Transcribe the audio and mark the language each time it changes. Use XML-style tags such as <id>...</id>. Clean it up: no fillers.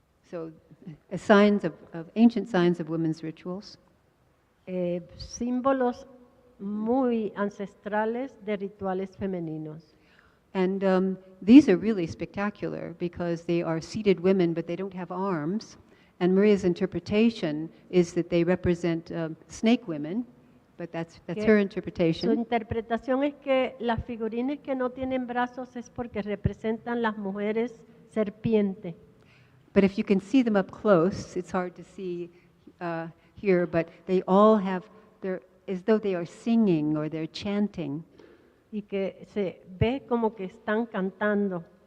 <en>So, as signs of ancient signs of women's rituals.</en> <es>Símbolos muy ancestrales de rituales femeninos.</es> <en>And these are really spectacular because they are seated women, but they don't have arms. And Maria's interpretation is that they represent snake women, but that's her</en> <es>Su</es> <en>interpretation.</en> <es>interpretación es que las figurines que no tienen brazos es porque representan las mujeres serpiente.</es> <en>But if you can see them up close, it's hard to see here, but they all have, they're as though they are singing or they're chanting.</en> <es>Y que se ve como que están cantando.</es>